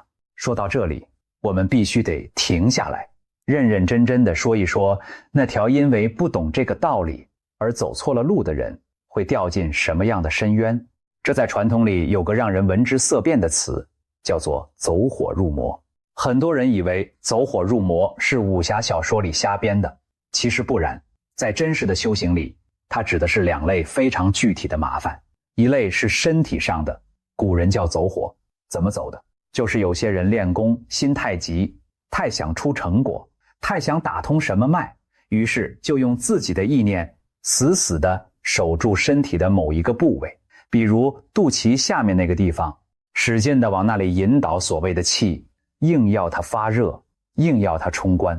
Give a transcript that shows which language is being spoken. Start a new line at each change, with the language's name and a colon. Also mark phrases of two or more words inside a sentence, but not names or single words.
Chinese: 說到這裡，我們必須得停下來，認認真真地說一說，那條因為不懂這個道理而走錯了路的人會掉進什麼樣的深淵。這在傳統裡有個讓人聞之色變的詞，叫做走火入魔。很多人以為走火入魔是武俠小說裡瞎編的，其實不然。在真實的修行裡，它指的是2類非常具體的麻煩。一類是身體上的，古人叫走火。怎麼走的？就是有些人練功心太急，太想出成果，太想打通什麼脈，於是就用自己的意念死死地守住身體的某一個部位，比如肚臍下面那個地方，使勁地往那裡引導所謂的氣，硬要它發熱，硬要它衝關。